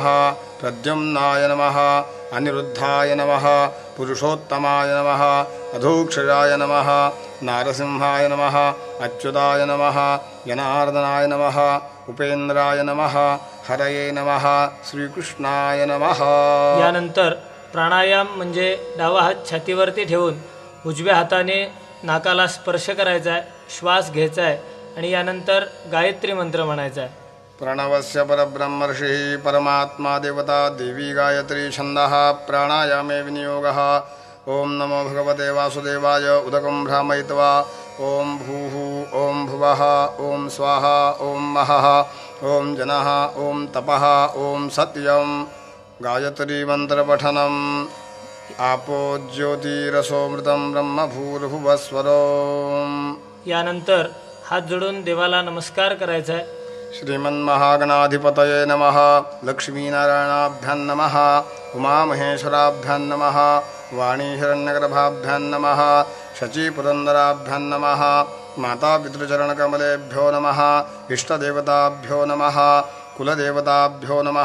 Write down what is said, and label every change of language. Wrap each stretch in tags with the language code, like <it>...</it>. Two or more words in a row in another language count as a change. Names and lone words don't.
<sa>प्रद्युम्नाय नमः. अनिरुद्धाय नमः. पुरुषोत्तमाय नमः. अधोक्षराय नमः. नारसिंहाय नमः. अच्युताय नमः. जनार्दनाय नमः. उपेंद्राय नमः. हरये नमः. श्रीकृष्णाय नमः.</sa> <mr>यानंतर प्राणायाम म्हणजे डावा हात छातीवरती ठेवून उजव्या हाताने नाकाला स्पर्श करायचा आहे. श्वास घ्यायचा आहे आणि यानंतर गायत्री मंत्र म्हणायचा आहे.</mr> <sa>प्रणवस्य परब्रह्मर्षिः परमात्मा देवता देवी गायत्री छन्दः प्राणायामे विनियोगः. ओम नमो भगवते वासुदेवाय. उदकं भ्रामयित्वा ओम भूः ओम भुवः ओम स्वाहा ओम महः ओम जनः ओम तपः ओम सत्यं. गायत्री मंत्रपठनम्. आपो ज्योतिरसोमृतं ब्रह्म भूर्भुवस्वरो.</sa> <mr>यानंतर हात जोडून देवाला नमस्कार करायचा आहे.</mr> <sa>श्रीमन्महागणाधिपतये नमः. लक्ष्मीनारायणाभ्यां नमः. उमामहेश्वराभ्यां नमः. वाणी हिरण्यगर्भाभ्यां नमः. शचीपुरन्दराभ्यां नमः. मातापितृचरणकमलेभ्यो नमः. इष्टदेवताभ्यो नमः. कुलदेवताभ्यो नमः.</sa>